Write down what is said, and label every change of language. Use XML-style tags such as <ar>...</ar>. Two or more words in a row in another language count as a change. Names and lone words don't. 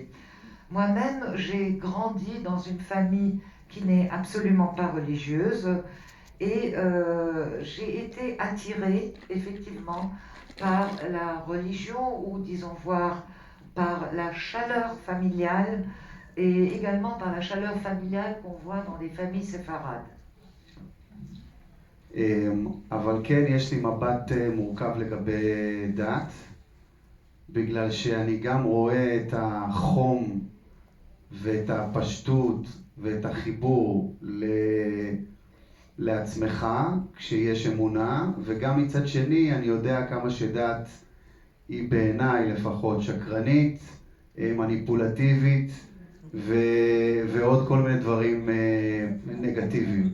<fr>Moi-même, j'ai grandi dans une famille qui n'est absolument pas religieuse et j'ai été attirée effectivement par la religion ou disons voir par la chaleur familiale et également par la chaleur familiale qu'on voit dans les familles séfarades.</fr> <he>אבל כן יש לי מבט מורכב לגבי דת, בגלל שאני גם רואה את החום ואת הפשטות ואת החיבור לעצמך כשיש אמונה, וגם מצד שני אני יודע כמה שדת היא בעיניי לפחות שקרנית, מניפולטיבית ועוד כל מיני דברים נגטיביים.</he>